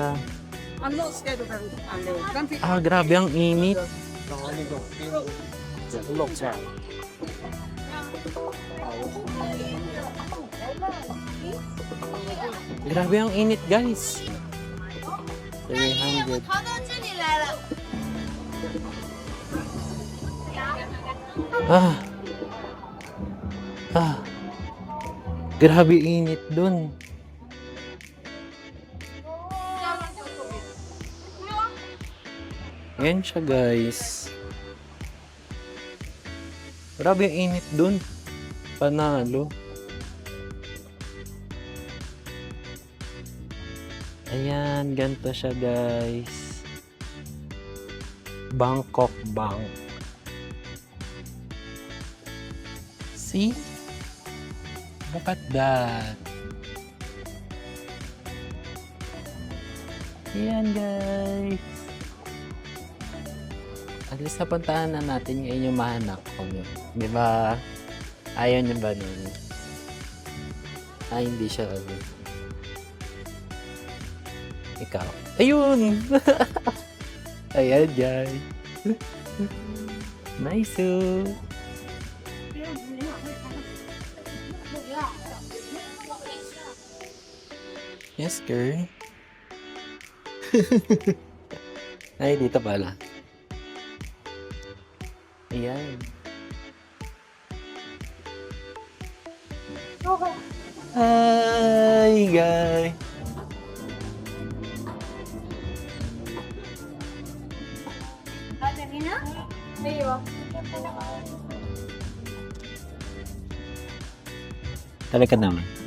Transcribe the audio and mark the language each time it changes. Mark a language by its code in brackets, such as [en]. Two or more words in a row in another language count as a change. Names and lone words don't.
[tl] Ah, grabe ang init. Grabe ang init, guys. 300. [zh] 跑到这里来了。 Ah. [tl] Ah. Grabe init dun. Yan siya, guys. Grabe yung init dun. Panalo. Ayan, ganito siya, guys. [en] Bangkok Bank. See? Look at that. [tl] Ayan, guys. At least napuntahan na natin yung inyong mahanap ko. Di ba? Ayaw niyo ba nun? Ay, hindi siya. Ikaw. Ayun! Ayan, guys. Nice. [en] Yes, girl. [tl] Ay, dito pala. Ayan. Hi, guys. Talaga naman.